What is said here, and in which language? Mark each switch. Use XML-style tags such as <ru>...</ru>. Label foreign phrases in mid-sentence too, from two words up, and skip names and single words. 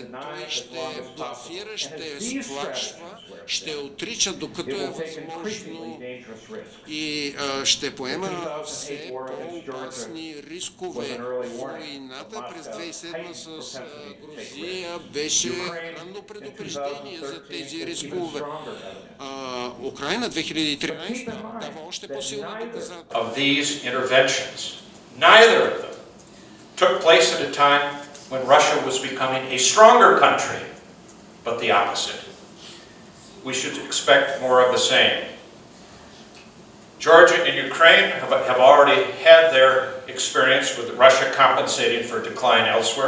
<bg>Той ще блафира, ще сплашва, ще отрича докато е възможно и ще поема все по-опасни рискове. Войната през 2007 с Грузия беше ранно предупреждение за тези рискове. Украина 2013 дава още по-силно доказателство.</bg> <en>Neither of them took place at a time when Russia was becoming a stronger country, but the opposite. We should expect more of the same. Georgia and Ukraine have already had their experience with Russia compensating for decline elsewhere.</en>